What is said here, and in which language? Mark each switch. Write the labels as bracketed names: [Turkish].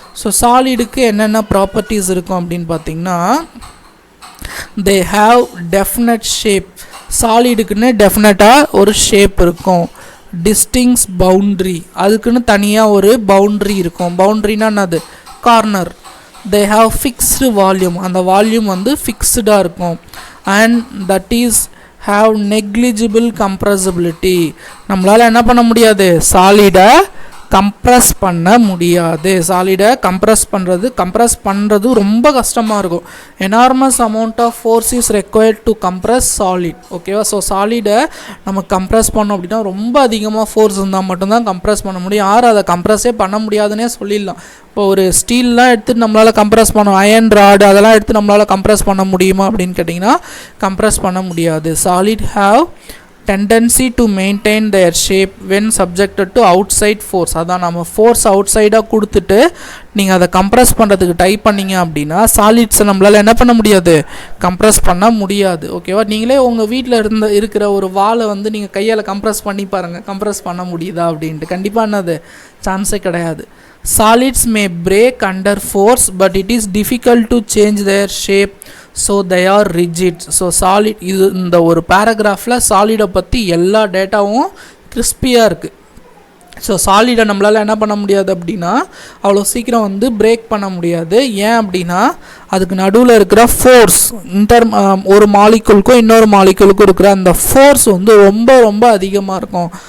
[Tamil] So சாலிடுக்கு என்னென்ன properties இருக்கும் அப்படின்னு பார்த்தீங்கன்னா [English] they have definite shape. [Tamil] சாலிடுக்குன்னு டெஃபினட்டாக ஒரு ஷேப் இருக்கும். டிஸ்டிங்ஸ் பவுண்ட்ரி, அதுக்குன்னு தனியாக ஒரு பவுண்ட்ரி இருக்கும். பவுண்ட்ரினா என்னது? Corner. [English] they have fixed volume, [Tamil] அந்த வால்யூம் வந்து ஃபிக்ஸ்டாக இருக்கும். [English] and that is have negligible compressibility. [Tamil] நம்மளால் என்ன பண்ண முடியாது? சாலிடை கம்ப்ரஸ் பண்ண முடியாது. சாலிடை கம்ப்ரஸ் பண்ணுறது ரொம்ப கஷ்டமாக இருக்கும். [English] Enormous amount of force is required to compress solid. [Tamil] ஓகேவா? ஸோ சாலிடை நம்ம கம்ப்ரஸ் பண்ணோம் அப்படின்னா ரொம்ப அதிகமாக ஃபோர்ஸ் இருந்தால் மட்டும்தான் கம்ப்ரஸ் பண்ண முடியும். அதை கம்ப்ரஸே பண்ண முடியாதுன்னே சொல்லிடலாம். இப்போ ஒரு ஸ்டீல்லாம் எடுத்துகிட்டு நம்மளால் கம்ப்ரஸ் பண்ண, அயன் ராடு அதெல்லாம் எடுத்து நம்மளால் கம்ப்ரஸ் பண்ண முடியுமா அப்படின்னு கேட்டிங்கன்னா கம்ப்ரஸ் பண்ண முடியாது. [English] Solid have tendency to maintain their shape when subjected to outside force. [Tamil] அதான் நம்ம ஃபோர்ஸ் அவுட் சைடாக கொடுத்துட்டு நீங்கள் அதை கம்ப்ரஸ் பண்ணுறதுக்கு ட்ரை பண்ணிங்க அப்படின்னா சாலிட்ஸை நம்மளால் என்ன பண்ண முடியாது? கம்ப்ரஸ் பண்ண முடியாது. ஓகேவா? நீங்களே உங்கள் வீட்டில் இருக்கிற ஒரு வாலை வந்து நீங்கள் கையால் கம்ப்ரஸ் பண்ணி பாருங்கள், கம்ப்ரஸ் பண்ண முடியுதா அப்படின்ட்டு. கண்டிப்பாக என்னது? சான்ஸே கிடையாது. [English] Solids may break under force but it is difficult to change their shape, so they are rigid. [Tamil] So solid, இது இந்த ஒரு பேராகிராஃபில் சாலிடை பற்றி எல்லா டேட்டாவும் கிறிஸ்பியாக இருக்குது. ஸோ சாலிடை நம்மளால் என்ன பண்ண முடியாது அப்படின்னா அவ்வளோ சீக்கிரம் வந்து பிரேக் பண்ண முடியாது. ஏன் அப்படின்னா அதுக்கு நடுவில் இருக்கிற ஃபோர்ஸ், ஒரு மாலிகுலுக்கும் இன்னொரு மாலிகுலுக்கும் இருக்கிற அந்த ஃபோர்ஸ் வந்து ரொம்ப ரொம்ப அதிகமாக இருக்கும்.